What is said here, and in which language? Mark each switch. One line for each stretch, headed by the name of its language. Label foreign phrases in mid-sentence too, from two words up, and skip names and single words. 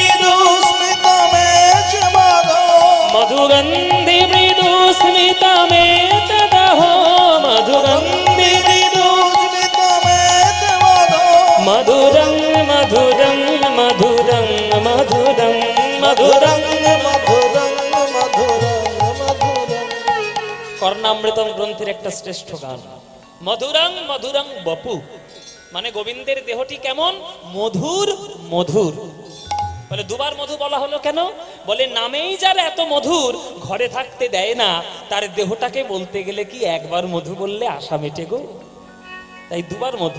Sanskrit: मधुगन्धि मृदुस्मितमेतदहो, मधुगन्धि मधुरं मधुरं मधुरं मधुरं मधुरं मधुरं मधुरं मधुरं
Bangla: কর্ণামৃতম গ্রন্থের একটা শ্রেষ্ঠ গান।
Sanskrit: মধুরং মধুরং বপু,
Bangla: মানে গোবিন্দের দেহটি কেমন? মধুর মধুর। বলে দুবার মধু বলা হলো কেন? বলে নামেই যার এত মধুর, ঘরে থাকতে দেয় না, তার দেহটাকে বলতে গেলে কি একবার মধু বললে আশা মেটে গো, তাই দুবার মধু।